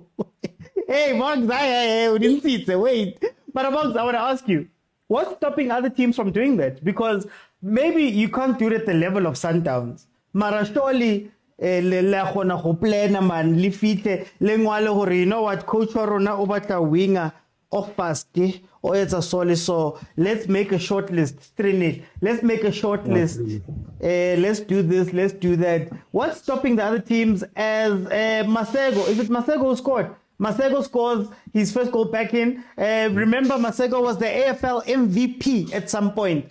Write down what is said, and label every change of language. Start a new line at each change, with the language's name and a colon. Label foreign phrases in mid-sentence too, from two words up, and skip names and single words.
English: Hey, Box, we didn't see it. Wait. But Box, I want to ask you, what's stopping other teams from doing that? Because maybe you can't do it at the level of Sundowns. Mara surely, man, you know what, coach
Southern Sotho: wa rona o batla
English: winger off past or it's a solid, so let's make a short list. Let's make a short list. Let's do this, let's do that. What's stopping the other teams as Masego? Is it Masego who scored? Masego scores his first goal back in. Remember, Masego was the AFL MVP at some point.